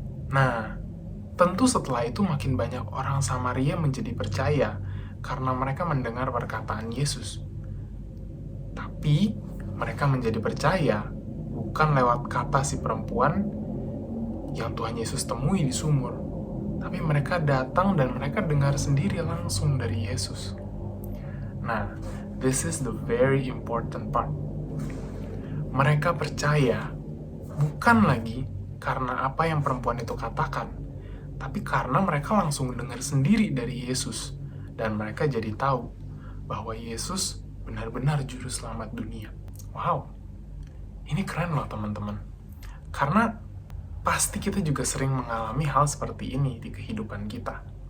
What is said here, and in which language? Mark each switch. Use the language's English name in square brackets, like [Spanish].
[Indonesian] Nah, tentu setelah itu makin banyak orang Samaria menjadi percaya karena mereka mendengar perkataan Yesus. Tapi mereka menjadi percaya bukan lewat kata si perempuan yang Tuhan Yesus temui di sumur, tapi mereka datang dan mereka dengar sendiri langsung dari Yesus. [English] Nah, this is the very important part. [Indonesian] Mereka percaya bukan lagi karena apa yang perempuan itu katakan, tapi karena mereka langsung dengar sendiri dari Yesus, dan mereka jadi tahu bahwa Yesus benar-benar juru selamat dunia. Wow, ini keren loh teman-teman. Karena pasti kita juga sering mengalami hal seperti ini di kehidupan kita.